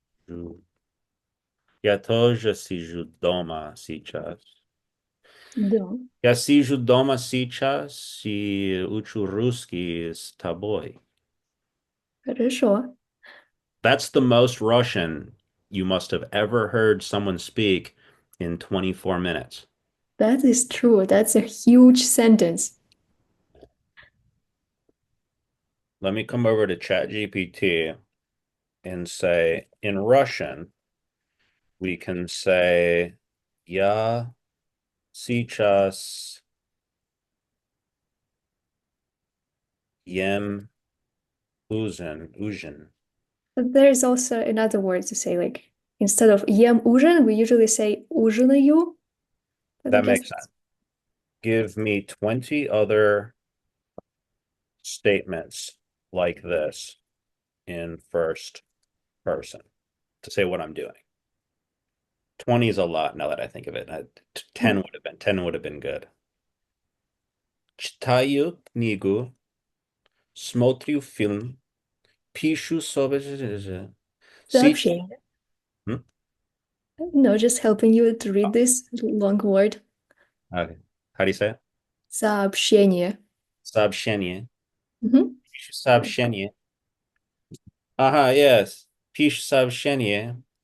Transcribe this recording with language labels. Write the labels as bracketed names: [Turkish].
[Russian] Жу- Я тоже сижу дома сейчас. Да, Я сижу дома сейчас и учу русский с тобой. хорошо. [English] That's the most Russian you must have ever heard someone speak in 24 minutes. That is true. That's a huge sentence. Let me come over to ChatGPT and say, in Russian, we can say, [Russian] Я сейчас ем ужин. [English] But there's also another word to say, like instead of [Russian] ем ужин, [English] we usually say ужинаю. But I That guess makes sense. Give me 20 other statements like this in first person to say what I'm doing. 20 is a lot now that I think of it. 10 would have been good. [Russian] Читаю книгу, смотрю фильм, пишу sobre... Сейчас... сообщение. [English] No, just helping you to read this long word. Okay. How do you say it? [Russian] Сообщение. Сообщение. [English] Mhm. [Russian] Пишу сообщение. [English] Aha, yes. [Russian] Пишу сообщение.